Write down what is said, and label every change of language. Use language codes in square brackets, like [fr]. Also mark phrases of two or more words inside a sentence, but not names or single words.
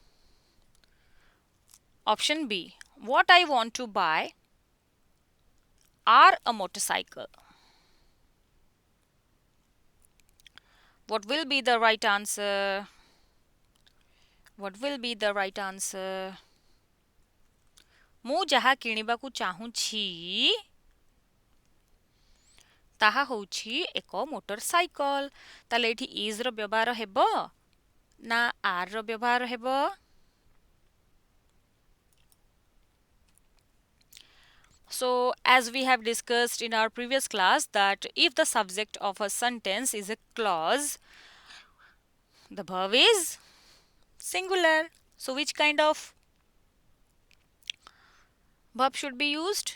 [en] Option B. What I want to buy are a motorcycle. What will be the right answer? What will be the right answer? [or] ମୁଁ ଯାହା କିଣିବାକୁ ଚାହୁଁଛି ତାହା ହେଉଛି ଏକ ମୋଟରସାଇକଲ। ତାହେଲେ ଏଠି ଇଜ୍ ର ବ୍ୟବହାର ହେବ ନା ଆର୍ ର ବ୍ୟବହାର ହେବ? [en] So, as we have discussed in our previous class, that if the subject of a sentence is a clause, the verb is singular. So, which kind of verb should be used?